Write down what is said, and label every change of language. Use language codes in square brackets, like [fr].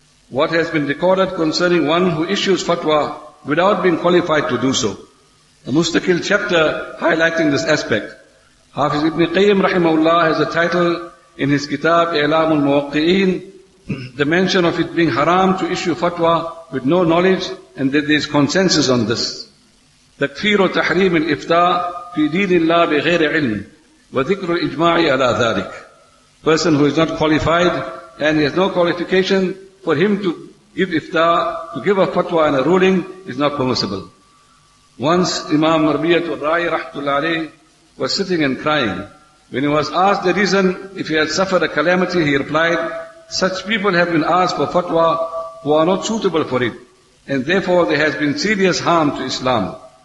[en] What has been recorded concerning one who issues fatwa without being qualified to do so. A mustaqil chapter highlighting this aspect. Hafiz Ibn Qayyim rahimahullah has a title in his kitab I'lamul Muwaqqi'een, the mention of it being haram to issue fatwa with no knowledge, and that there is consensus on this. [ar] تكفير تحريم الإفتاء في دين الله بغير علم وذكر الإجماع على ذلك. [en] Person who is not qualified and he has no qualification, for him to give ifta, to give a fatwa and a ruling is not permissible. Once Imam Rabi'atul Ra'i rahmatullah alayhi was sitting and crying. When he was asked the reason if he had suffered a calamity, he replied, such people have been asked for fatwa who are not suitable for it, and therefore there has been serious harm to Islam.